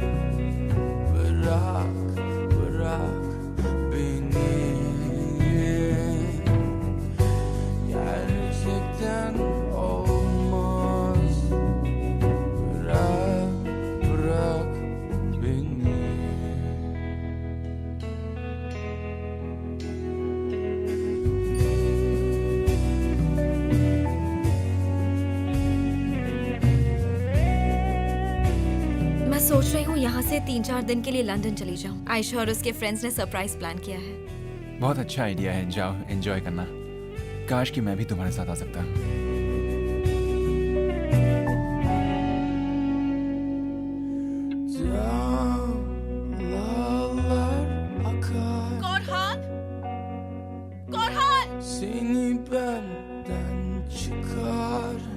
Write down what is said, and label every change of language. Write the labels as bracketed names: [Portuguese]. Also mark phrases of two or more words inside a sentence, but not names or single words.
[Turkish] Bırak, bırak beni. Gerçekten olmaz. Bırak, bırak beni. [Hindi] मैं सोच रही हूँ यहाँ से 3-4 दिन के लिए लंदन चली जाऊँ। आयशा और उसके फ्रेंड्स ने [English] surprise plan [Hindi] किया है। बहुत अच्छा आइडिया है, जाओ एंजॉय करना। काश कि मैं भी तुम्हारे साथ आ सकता। [Turkish] Dağlar akar. Korhan! Korhan! Seni benden çıkar.